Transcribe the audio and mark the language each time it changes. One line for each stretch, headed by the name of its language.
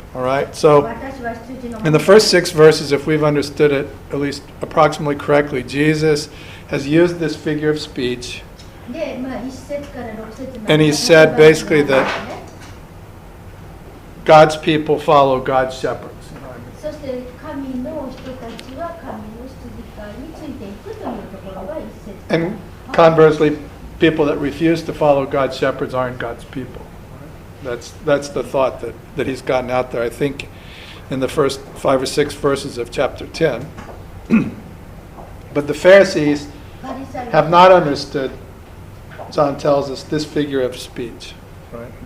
English: All right, so in the first 6 verses, if we've understood it at least approximately correctly, Jesus has used this figure of speech
Japanese: で、まあ、1節から6節まで
English: And he said basically that God's people follow God's shepherds.
Japanese: そして神の人たちは神の羊飼いについていくというところが1節。
English: And conversely, people that refuse to follow God's shepherds aren't God's people. That's the thought that he's gotten out there, I think, in the first 5 or 6 verses of chapter 10. But the Pharisees have not understood, John tells us, this figure of speech. Right?